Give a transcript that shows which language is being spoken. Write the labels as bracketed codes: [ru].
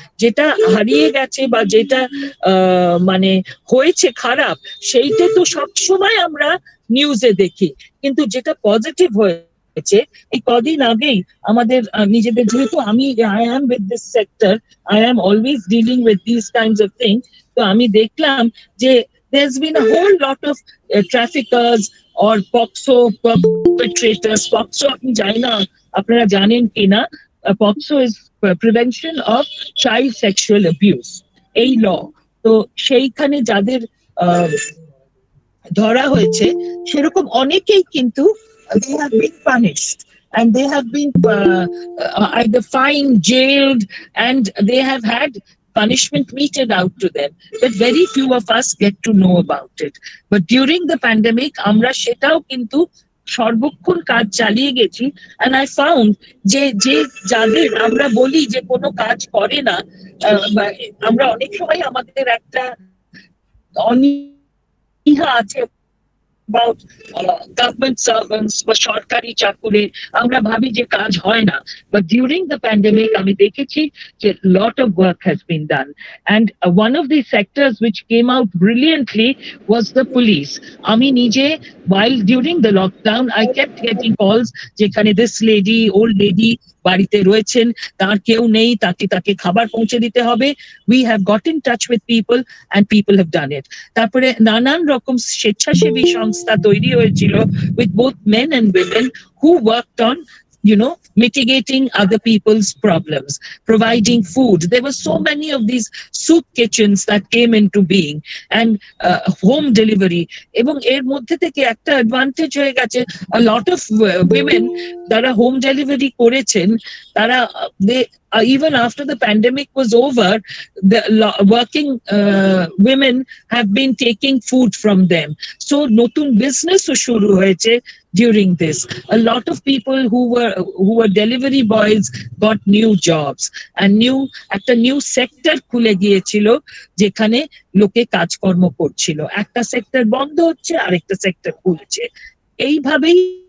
[bn] যেটা হারিয়ে গেছে বা যেটা মানে হয়েছে খারাপ, সেইটা তো সবসময় আমরা নিউজে দেখি, কিন্তু যেটা পজিটিভ হয়েছে, এই কদিন আগেই আমাদের নিজেদের, যেহেতু আমি [en] I am with this sector, I am always dealing with this kinds of things, [bn] তো আমি দেখলাম যে [en] there's been a whole lot of traffickers or POXO perpetrators. [bn] POXO আপনি জানি না আপনারা জানেন কিনা, [en] POXO is prevention of child sexual abuse, [bn] এই ল। তো সেইখানে যাদের ধরা হয়েছে সেরকম অনেকেই কিন্তু [en] they have been punished and they have been either fined, jailed, and they have had punishment meted out to them, but very few of us get to know about it. But during the pandemic [bn] আমরা সেটাও কিন্তু সর্বক্ষণ কাজ চালিয়ে গেছি, [en] and I found [bn] যে যাদের আমরা বলি যে কোনো কাজ করে না, আমরা অনেক সময় আমাদের একটা অনীহা আছে [en] about government servants [bn] বা সরকারি চাকুরে আমরা ভাবি যে কাজ হয় না, [en] but during the pandemic [bn] আমি দেখেছি যে [en] lot of work has been done, and one of the sectors which came out brilliantly was the police. [bn] আমি নিজে [en] while during the lockdown I kept getting calls [bn] যেখানে [en] this lady, old lady [bn] বাড়িতে রয়েছেন, তার কেউ নেই, তাকে তাকে খাবার পৌঁছে দিতে হবে. [en] We have got in touch with people and people have done it. [bn] তারপরে নানান রকম স্বেচ্ছাসেবী সংস্থা তৈরি হয়েছিল [en] with both men and women who worked on, you know, mitigating other people's problems, providing food. There were so many of these soup kitchens that came into being, and home delivery. [bn] এবং এর মধ্যে থেকে একটা advantage হয়ে গেছে, [en] a lot of women [bn] যারা home delivery করেছেন তারা [en] they even after the pandemic was over, the working women have been taking food from them. [bn] So নতুন business ও শুরু হয়েছে [en] during this. A lot of people who were delivery boys got new jobs, and [bn] একটা new sector খুলে গিয়েছিল যেখানে লোকে কাজকর্ম করছিল, একটা সেক্টর বন্ধ হচ্ছে আরেকটা সেক্টর খুলছে, এইভাবেই